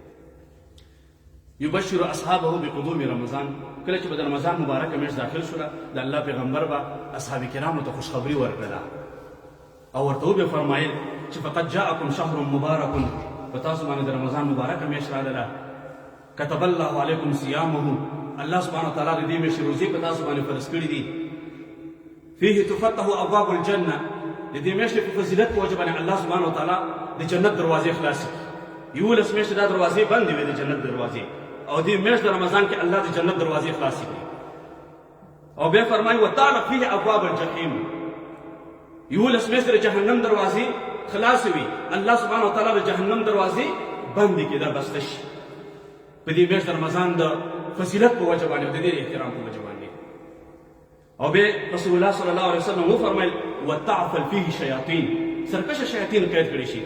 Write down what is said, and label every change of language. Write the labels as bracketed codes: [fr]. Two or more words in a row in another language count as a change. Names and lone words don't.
[ar] یبشر اصحابه بقدوم رمضان. [ps] کله چې د رمضان مبارک میاشت داخل شوله د الله پیغمبر به اصحاب کرامو ته خوشخبری ورکړه او ورته وبه فرمایل چې [ar] فقد جاءکم شهر مبارک، [ps] په تاسو باندې د رمضان مبارک میاشت راغله. [ar] كتب الله علیکم صیامه، الله سبحانه وتعالی [ps] د دې میاشتې روزې په تاسو باندې فرض کړي دي. [ar] فيه تفتح ابواب الجنه، [ps] د دې میاشتې په فضیلت په وجه باندې [ar] الله سبحانه وتعالی [ps] د جنت دروازې خلاصې کړي. 11 میاشتې دا دروازې بندې وې د جنت دروازې، او دې میاشت د رمضان کې الله د جنت دروازې خلاصې کړي. او بیا فرمایي [ar] وتعلق فيه ابواب الجحیم، [ps] 11 میاشتې د جهنم دروازې خلاصې وي، [ar] الله سبحانه وتعالی [ps] د جهنم دروازې بندې کړي، دا بسته شي په دې میاشت د رمضان د فضیلت په وجه باندې او د دې احترام په وجه باندې. او بیا رسول الله [ar] صلی الله علیه وسلم [ps] وفرمایل [ar] وتعفل فيه شیاطین، [ps] سرکشه شیاطین قید کړي شي.